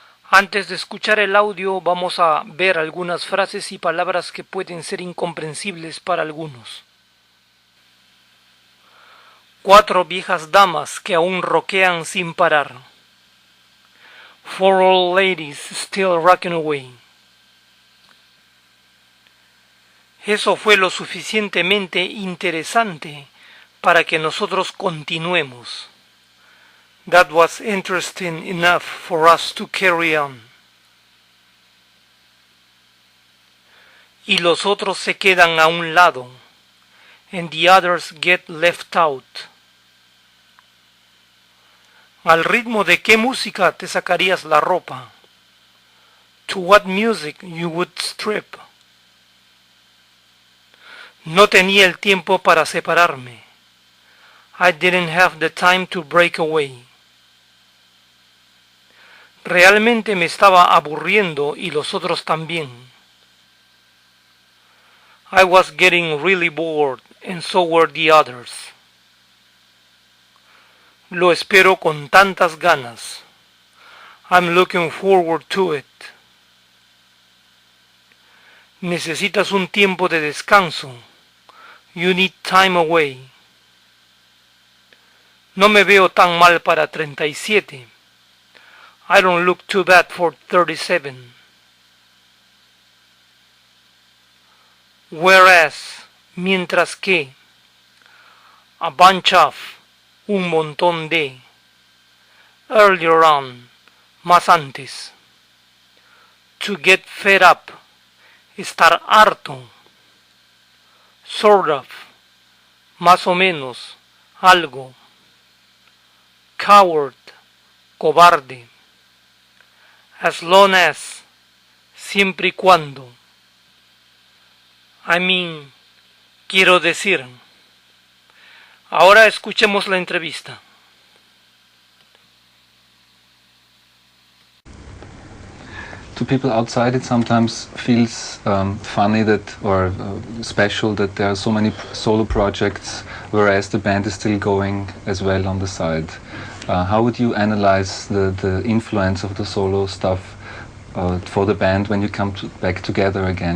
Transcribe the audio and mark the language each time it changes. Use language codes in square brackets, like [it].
[es] Antes de escuchar el audio vamos a ver algunas frases y palabras que pueden ser incomprensibles para algunos. 4 viejas damas que aún rockean sin parar. [en] 4 old ladies still rocking away. [es] Eso fue lo suficientemente interesante para que nosotros continuemos. [en] That was interesting enough for us to carry on. [es] Y los otros se quedan a un lado, [en] and the others get left out. [es] ¿Al ritmo de qué música te sacarías la ropa? [en] To what music you would strip? [es] No tenía el tiempo para separarme. [en] I didn't have the time to break away. [es] Realmente me estaba aburriendo y los otros también. [en] I was getting really bored and so were the others. [es] Lo espero con tantas ganas. [en] I'm looking forward to it. [es] Necesitas un tiempo de descanso. [en] You need time away. [es] No me veo tan mal para 37. [en] I don't look too bad for 37. Whereas, [es] mientras que, [en] a bunch of, [es] un montón de, [en] earlier on, [es] más antes, [en] to get fed up, [es] estar harto, [en] sort of, [es] más o menos, algo, coward, cobarde, [en] as long as, [es] siempre y cuando, [en] I mean, [es] quiero decir. Ahora escuchemos la entrevista. [en] To people outside, it sometimes feels funny that, or special, that there are so many solo projects, whereas the band is still going as well on the side. How would you analyze the influence of the solo stuff for the band when you come back together again?